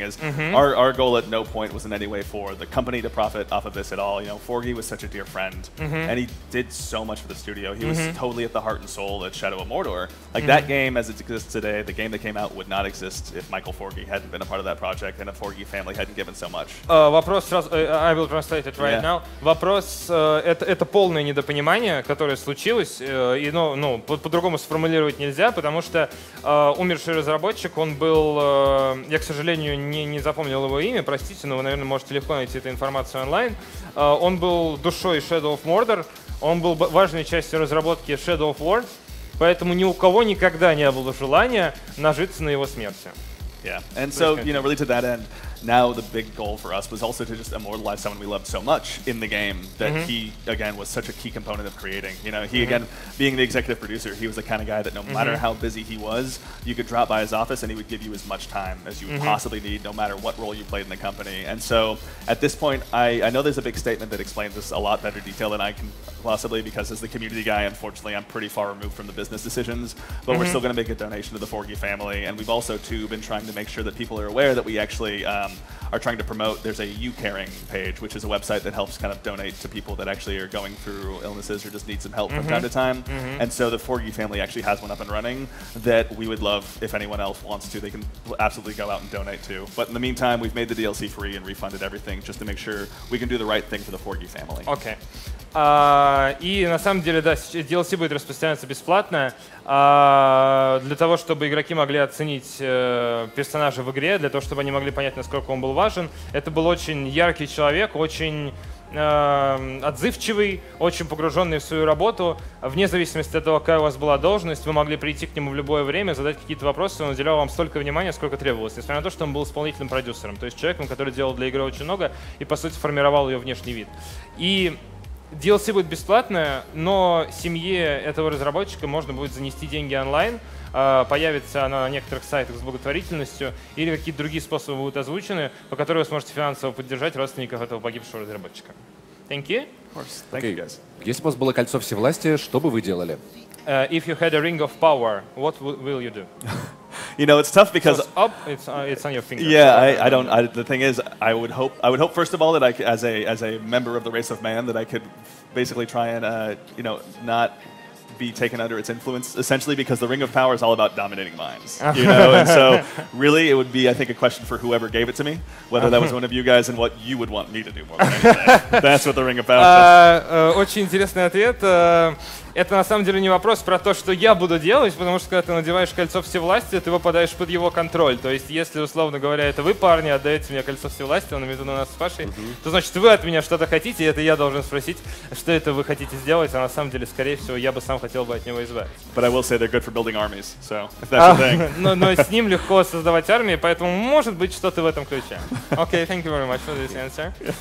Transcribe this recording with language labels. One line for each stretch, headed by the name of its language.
English: Is our goal at no point was in any way for the company to profit off of this at all. You know, Forgy was such a dear friend, and he did so much for the studio. He was totally at the heart and soul at Shadow of Mordor. Like that game as it exists today, the game that came out would not exist if Michael Forgy hadn't been a part of that project and the Forgy family hadn't given so much.
Russian: Вопрос сразу,
English: I will translate it right now.
Russian: Вопрос, это полное недопонимание, которое случилось, и по-другому сформулировать нельзя, потому что умерший разработчик, он был, я, к сожалению, не запомнил его имя, простите, но вы, наверное, можете легко найти эту информацию онлайн. Он был душой Shadow of Mordor, он был важной частью разработки Shadow of War, поэтому ни у кого никогда не было желания нажиться на его смерти.
English: Yeah, and so, you know, really to that end, now the big goal for us was also to just immortalize someone we loved so much in the game that he, again, was such a key component of creating. You know, he, again, being the executive producer, he was the kind of guy that no matter how busy he was, you could drop by his office and he would give you as much time as you would possibly need, no matter what role you played in the company. And so, at this point, I know there's a big statement that explains this a lot better detail than I can possibly, because as the community guy, unfortunately, I'm pretty far removed from the business decisions, but we're still going to make a donation to the Forgy family, and we've also, too, been trying to make sure that people are aware that we actually are trying to promote. There's a You Caring page, which is a website that helps kind of donate to people that actually are going through illnesses or just need some help from time to time. And so the Forgy family actually has one up and running that we would love, if anyone else wants to, they can absolutely go out and donate to. But in the meantime, we've made the DLC free and refunded everything just to make sure we can do the right thing for the Forgy family. Okay.
Russian: И на самом деле, да, DLC будет распространяться бесплатно для того, чтобы игроки могли оценить персонажа в игре, для того, чтобы они могли понять, насколько он был важен. Это был очень яркий человек, очень отзывчивый, очень погруженный в свою работу. Вне зависимости от того, какая у вас была должность, вы могли прийти к нему в любое время, задать какие-то вопросы, он уделял вам столько внимания, сколько требовалось, несмотря на то, что он был исполнительным продюсером, то есть человеком, который делал для игры очень много и, по сути, формировал ее внешний вид. И DLC будет бесплатное, но семье этого разработчика можно будет занести деньги онлайн, появится она на некоторых сайтах с благотворительностью или какие-то другие способы будут озвучены, по которым вы сможете финансово поддержать родственников этого погибшего разработчика.
English: Thank you. Thank you guys.
Russian: Если бы у вас было кольцо всевластия, что бы вы делали?
English: If you had a ring of power, what will you do? You know, it's tough because So it's up, it's on your finger. yeah, I don't. the thing is, I would hope first of all that as a member of the race of man, that I could basically try and you know, not be taken under its influence, essentially because the Ring of Power is all about dominating minds, you know, and so really it would be, I think, a question for whoever gave it to me, whether that was one of you guys and what you would want me to do more than anything. That's what the Ring of Power is.
Russian: Очень интересный ответ. Это на самом деле не вопрос про то, что я буду делать, потому что когда ты надеваешь кольцо всевластия, ты попадаешь под его контроль. То есть, если, условно говоря, это вы, парни, отдаете мне кольцо всевластия, он имеет в виду нас с Пашей, то значит, вы от меня что-то хотите, и это я должен спросить, что это вы хотите сделать, а на самом деле, скорее всего, я бы сам хотел бы от него избавиться.
English: But I will say they're good for building armies, so if that's the thing.
Russian: Но с ним легко создавать армии, поэтому может быть что-то в этом ключе.
English: Okay, thank you very much for this answer.